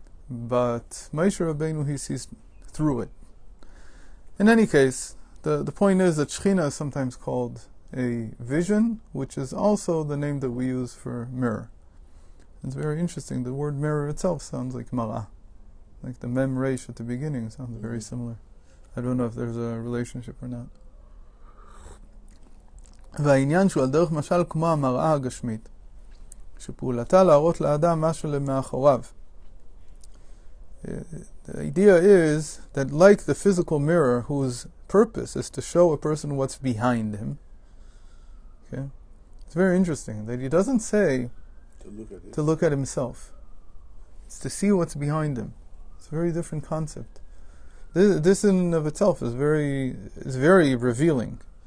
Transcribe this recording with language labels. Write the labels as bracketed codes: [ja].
[en] But Moshe Rabbeinu, he sees through it. In any case, the point is that Shechina is sometimes called a vision, which is also the name that we use for mirror. It's very interesting. The word mirror itself sounds like mar'ah. Like the mem resh at the beginning sounds very similar. I don't know if there's a relationship or not. [he] והעניין שהוא על דרך משל כמו המראה הגשמית, שפעולתה להראות לאדם משהו למאחוריו. [en] The idea is that, like the physical mirror, whose purpose is to show a person what's behind him. Okay, it's very interesting that he doesn't say to look at himself. It's to see what's behind him. It's a very different concept. This in and of itself is very revealing.